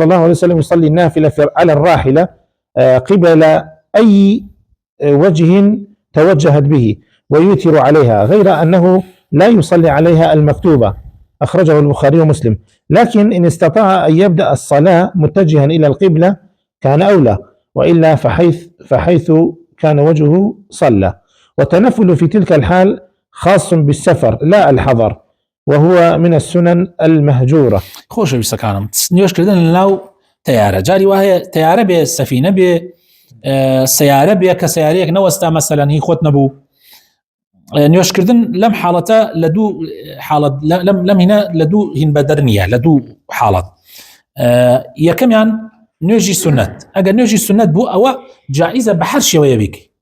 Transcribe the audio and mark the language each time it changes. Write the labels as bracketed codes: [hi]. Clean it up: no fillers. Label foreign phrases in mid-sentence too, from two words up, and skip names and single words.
[ar] الله عليه وسلم يصلي النافلة على الراحلة قبل أي وجه توجهت به ويوتر عليها غير أنه لا يصلي عليها المكتوبة أخرجه البخاري ومسلم لكن إن استطاع أن يبدأ الصلاة متجها إلى القبلة كان أولى وإلا فحيث كان وجهه صلى والتنفل في تلك الحال خاص بالسفر لا الحضر وهو من السنن المهجورة [ckb] خۆشەویستەکانم نوێشکردن لەناو تیارە جاری وایە تیارە بێ سەفینە بێ سیارە بێ کە سیارەیەک نەوەستا مەسەلەن هی خۆت نەبوو نوێشکردن لەم حاڵەتە لە دوو حاڵەت لەم هینە لە دوو هین بەدەر نییە لە دوو حاڵەت یەکەمیان نوێژی سنەت ئەگەر نوێژی سنەت بوو ئەوە جائیزە بە هەر شێوەیە بیکەی